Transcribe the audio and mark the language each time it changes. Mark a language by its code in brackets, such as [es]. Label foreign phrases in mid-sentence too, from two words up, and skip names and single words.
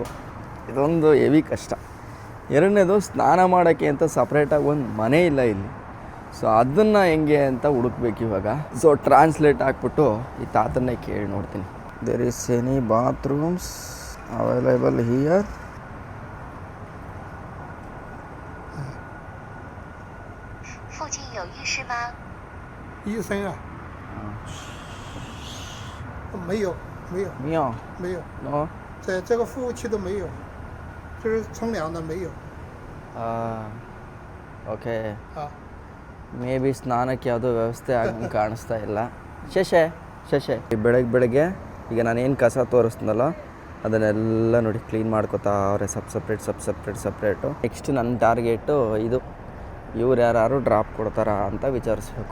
[kn] ಇದೊಂದು ಹೆವಿ ಕಷ್ಟ. ಎರಡನೇದು ಸ್ನಾನ ಮಾಡೋಕ್ಕೆ ಅಂತ ಸಪ್ರೇಟಾಗಿ ಒಂದು ಮನೆ ಇಲ್ಲ ಇಲ್ಲಿ. ಸೊ ಅದನ್ನು ಹೆಂಗೆ ಅಂತ ಹುಡುಕ್ಬೇಕು ಇವಾಗ. ಸೊ ಟ್ರಾನ್ಸ್ಲೇಟ್ ಹಾಕ್ಬಿಟ್ಟು ಈ ತಾತನ್ನೇ ಕೇಳಿ ನೋಡ್ತೀನಿ. [en] There is any bathrooms available here? [zh] 没有，在这个服务区都没有，就是冲凉的没有。 [kn] ಓಕೆ, [en] may be [kn] ಸ್ನಾನಕ್ಕೆ ಯಾವುದೋ ವ್ಯವಸ್ಥೆ ಆಗಿ ಕಾಣಿಸ್ತಾ ಇಲ್ಲ. ಶಶೆ ಬೆಳಗ್ಗೆ ಈಗ ನಾನೇನು ಕಸ ತೋರಿಸ್ನಲ್ಲ ಅದನ್ನೆಲ್ಲ ನೋಡಿ ಕ್ಲೀನ್ ಮಾಡ್ಕೋತಾ ಅವರೇ ಸಪ್ರೇಟು. ನೆಕ್ಸ್ಟ್ ನನ್ನ ಟಾರ್ಗೆಟು ಇದು, ಇವ್ರು ಯಾರು ಡ್ರಾಪ್ ಕೊಡ್ತಾರಾ ಅಂತ ವಿಚಾರಿಸ್ಬೇಕು.